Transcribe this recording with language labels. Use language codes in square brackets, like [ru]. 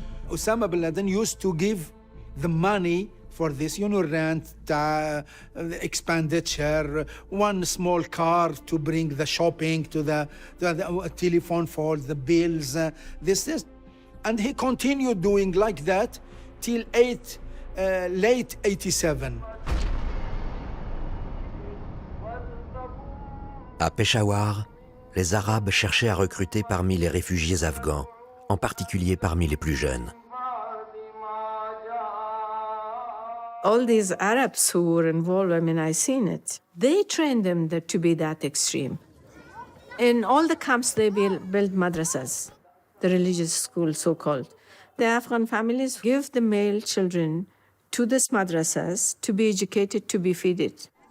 [en] Osama bin Laden used to give the money for this, rent, expenditure, 1 small car to bring the shopping to the telephone for the bills, this. And he continued doing like that till late 87. [fr] À Peshawar, les Arabes cherchaient à recruter parmi les réfugiés afghans, en particulier parmi les plus jeunes. [en] All these Arabs who were involved, I've seen it. They trained them to be that extreme. In all the camps, they build madrasas, the religious schools, so-called. The Afghan families give the male children to these madrasas to be educated, to be fed.